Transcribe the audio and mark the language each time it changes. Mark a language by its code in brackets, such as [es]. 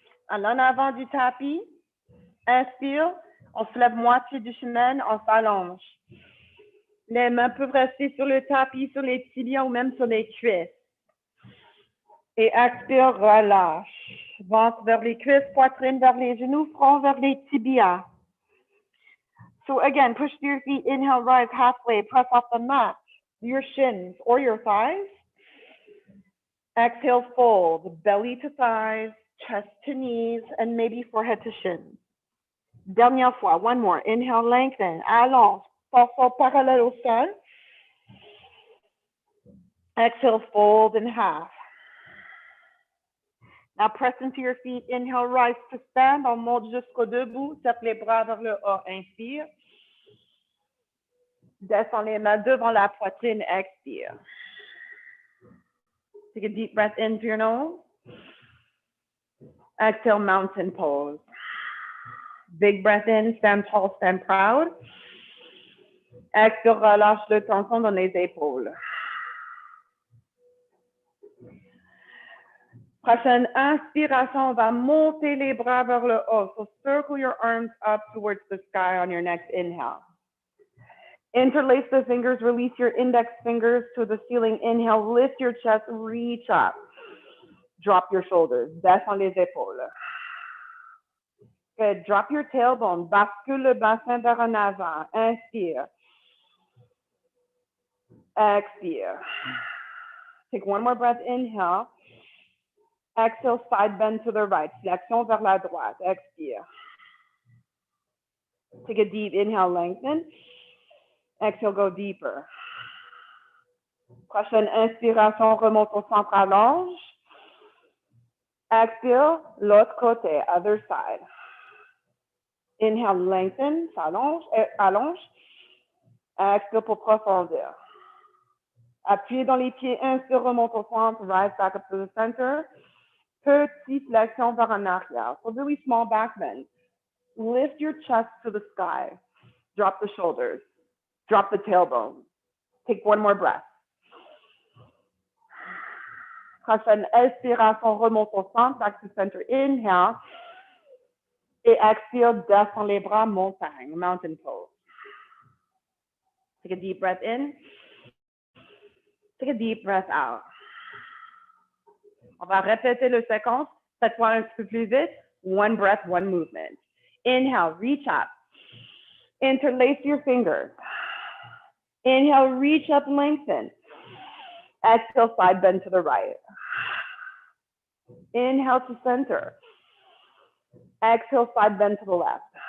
[fr] En avant du tapis, inspire, on se lève moitié du chemin, on s'allonge. Les mains peuvent rester sur le tapis, sur les tibias ou même sur les cuisses. Et expire, relâche. Ventre vers les cuisses, poitrine vers les genoux, front vers les tibias. [en] So again, push through your feet, inhale, rise halfway, press off the mat, your shins or your thighs. Exhale, fold, belly to thighs, chest to knees, and maybe forehead to shins. Dernière fois, one more. Inhale, lengthen, allonge, torso parallèle au sol. Exhale, fold in half. Now press into your feet. Inhale, rise to stand. [fr] On monte jusqu'au debout. Serre les bras vers le haut. Inspire. Descends les mains devant la poitrine. Expire. [en] Take a deep breath in through your nose. Exhale, mountain pose. Big breath in, stand tall, stand proud. Exhale, [fr] relâche le tension dans les épaules. Prochaine inspiration, on va monter les bras vers le haut. [en] So circle your arms up towards the sky on your next inhale. Interlace the fingers, release your index fingers to the ceiling. Inhale, lift your chest, reach up. Drop your shoulders, [fr] descends les épaules. [en] Good, drop your tailbone, [fr] bascule le bassin vers en avant. Inspire. Expire. [en] Take one more breath, inhale. Exhale, side bend to the right. [fr] Flexion vers la droite. Expire. [en] Take a deep inhale, lengthen. Exhale, go deeper. [fr] Prochaine inspiration, remonte au centre, allonge. Expire, l'autre côté, [en] other side. Inhale, lengthen, [fr] s'allonge, allonge. Expire pour profondir. Appuyez dans les pieds, inspire, remonte au centre, [en] rise back up to the center. [fr] Petite flexion vers en arrière. [en] So really small back bend. Lift your chest to the sky. Drop the shoulders. Drop the tailbone. Take one more breath. [fr] Prochaine expiration, remonte au centre, [en] back to center, inhale. [fr] Et expire, descend les bras, montagne, [en] mountain pose. Take a deep breath in. Take a deep breath out. [fr] On va répéter le séquence, cette fois un petit peu plus vite. [en] One breath, one movement. Inhale, reach up. Interlace your fingers. Inhale, reach up, lengthen. Exhale, side bend to the right. Inhale to center. Exhale, side bend to the left.